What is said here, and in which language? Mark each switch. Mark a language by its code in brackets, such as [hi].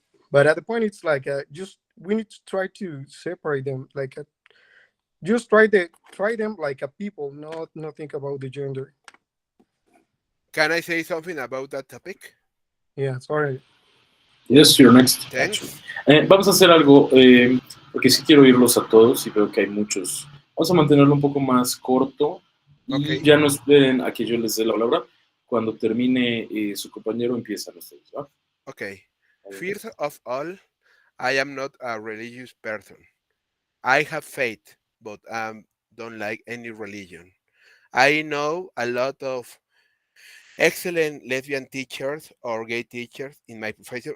[en] But at the point, it's like just we need to try to separate them. Like just try them like a people, not think about the gender. Can I say something about that topic? Yeah, sorry. Yes, you're next. Thanks. [es] Vamos a hacer algo, porque sí quiero oírlos a todos y veo que hay muchos. Vamos a mantenerlo un poco más corto Y [en] Ok. [es] ya no esperen a que yo les dé la palabra. Cuando termine su compañero, empiezan ustedes, ¿va? [en] Okay. [es] Adelante. [en] First of all, I am not a religious person. I have faith, but don't like any religion. I know a lot of excellent lesbian teachers or gay teachers in my profession.